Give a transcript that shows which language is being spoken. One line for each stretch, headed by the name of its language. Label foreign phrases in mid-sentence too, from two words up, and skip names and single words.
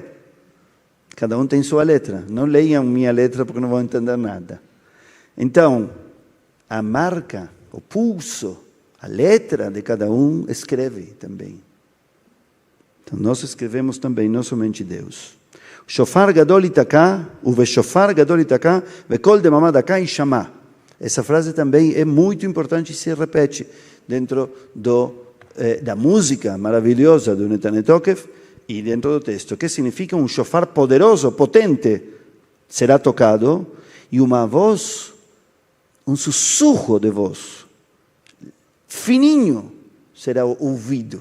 Portuguese: Cada um tem sua letra. Não leiam minha letra porque não vão entender nada. Então, a marca, o pulso, a letra de cada um escreve também. Então nós escrevemos também, não somente Deus.
Hebrew: שופר גדול יתקע, ובשופר גדול יתקע, וקול דממה דקה ישמע.
Portuguese: Essa frase também é muito importante e se repete dentro da música maravilhosa do Natan Tokef e dentro do texto, que significa um shofar poderoso, potente, será tocado, e uma voz, um sussurro de voz, fininho, será ouvido.